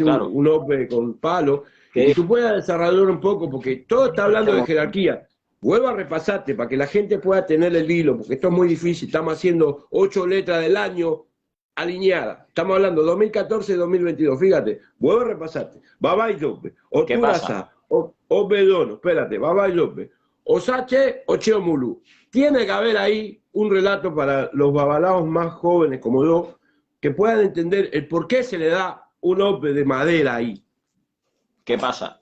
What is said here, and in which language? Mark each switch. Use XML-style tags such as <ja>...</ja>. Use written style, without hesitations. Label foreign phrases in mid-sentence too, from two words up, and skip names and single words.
<es>Claro, un ope con palo, y que que tú puedas desarrollar un poco, porque todo está hablando de jerarquía. Vuelvo a repasarte para que la gente pueda tener el hilo, porque esto es muy difícil. Estamos haciendo 8 letras del año alineadas. Estamos hablando 2014-2022. Fíjate, vuelvo a repasarte. Baba y López, ¿qué pasa? Oturasa, Obedono, espérate, Baba y López, Osache, Ocheo Mulú. Tiene que haber ahí un relato para los babalaos más jóvenes como yo, que puedan entender el por qué se le da un ope de madera ahí. ¿Qué pasa?</es>